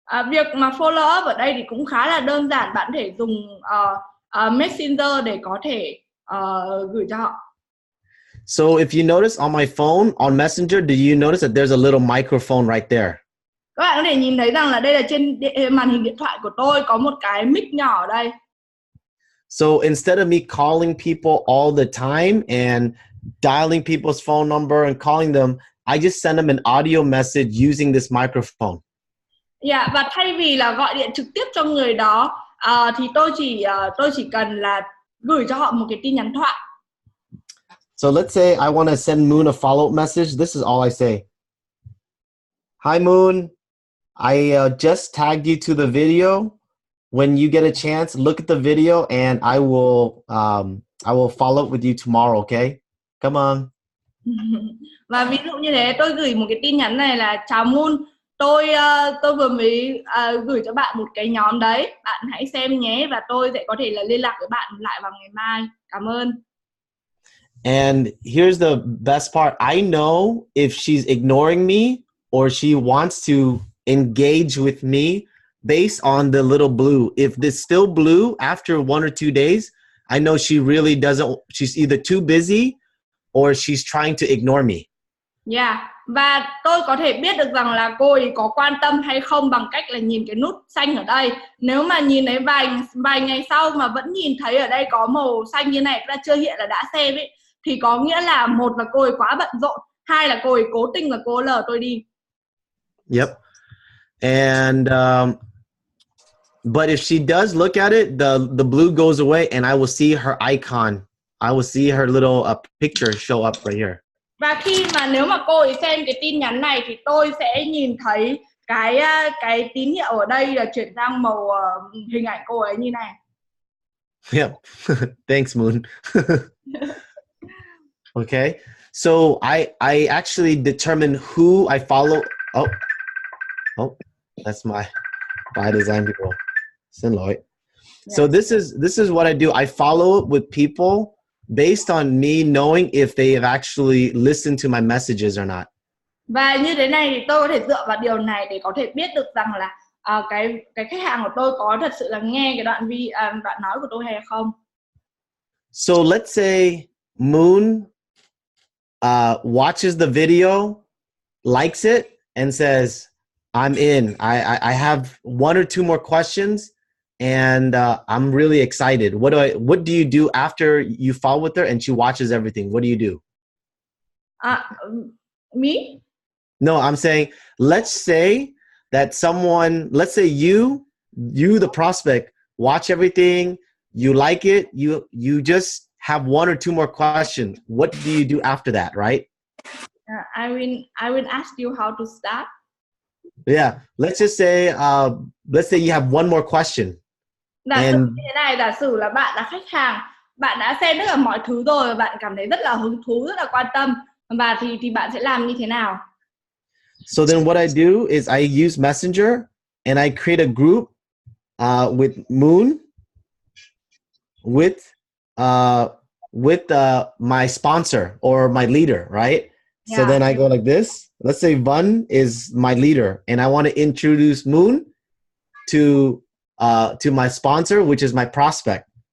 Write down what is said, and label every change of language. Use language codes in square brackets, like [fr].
[vi] Việc mà follow up ở đây thì cũng khá là đơn giản. Bạn có thể dùng Messenger để có thể gửi cho họ. [en] So if you notice on my phone, on Messenger, do you notice that there's a little microphone right there? [vi] Các bạn có thể nhìn thấy rằng là đây là trên màn hình điện thoại của tôi có một cái mic nhỏ ở đây. [en] So instead of me calling people all the time and dialing people's phone number and calling them, I just send them an audio message using this microphone. [vi] Yeah, và thay vì là gọi điện trực tiếp cho người đó thì tôi chỉ cần là gửi cho họ một cái tin nhắn thoại. [en] So let's say I want to send Moon a follow-up message. This is all I say. Hi Moon, I just tagged you to the video. When you get a chance, look at the video and I will follow up with you tomorrow, okay? Come on. [vi] Và ví dụ như thế, tôi gửi một cái tin nhắn này là chào Moon, tôi vừa mới gửi cho bạn một cái nhóm đấy, bạn hãy xem nhé và tôi sẽ có thể là liên lạc với bạn lại vào ngày mai. Cảm ơn. [en] And here's the best part. I know if she's ignoring me or she wants to engage with me based on the little blue. If it's still blue after 1 or 2 days, I know she really doesn't, she's either too busy or she's trying to ignore me. [vi] Yeah, và tôi có thể biết được rằng là cô ấy có quan tâm hay không bằng cách là nhìn cái nút xanh ở đây. Nếu mà nhìn thấy vài ngày sau mà vẫn nhìn thấy ở đây có màu xanh như này, đã chưa hiện là đã xem ấy, thì có nghĩa là một là cô ấy quá bận rộn, hai là cô ấy cố tình là cô lờ tôi đi. [en] Yep. And but if she does look at it, the blue goes away and I will see her icon. I will see her little picture show up right here. [vi] Và khi mà nếu mà cô ấy xem cái tin nhắn này thì tôi sẽ nhìn thấy cái tín hiệu ở đây là chuyển sang màu hình ảnh cô ấy như này. [en] Yep. Thanks, Moon. Okay. So I actually determine who I follow. Oh, that's my Bydzyne people. [vi] Xin lỗi. [en] Yeah. So this is what I do. I follow up with people based on me knowing if they have actually listened to my messages or not. [vi] Và như thế này thì tôi có thể dựa vào điều này để có thể biết được rằng là cái khách hàng của tôi có thật sự là nghe cái đoạn nói của tôi hay không. [en] So let's say Moon watches the video, likes it, and says, I'm in. I have 1 or 2 more questions, and I'm really excited. What do you do after you follow with her and she watches everything? What do you do? Me? No, I'm saying, let's say that let's say you the prospect, watch everything, you like it, you just have 1 or 2 more questions. What do you do after that, right? I will ask you how to start. Yeah, let's just say you have 1 more question. [vi] Giả sử như thế này, giả sử là bạn là khách hàng, bạn đã xem tất cả mọi thứ rồi và bạn cảm thấy rất là hứng thú, rất là quan tâm, và thì bạn sẽ làm như thế nào? [en] So then what I do is I use Messenger and I create a group with Moon. with uh, my sponsor or my leader, right? So Yeah. then I go like this. Let's say Vân is my leader, and I want to introduce Moon to my sponsor, which is my prospect.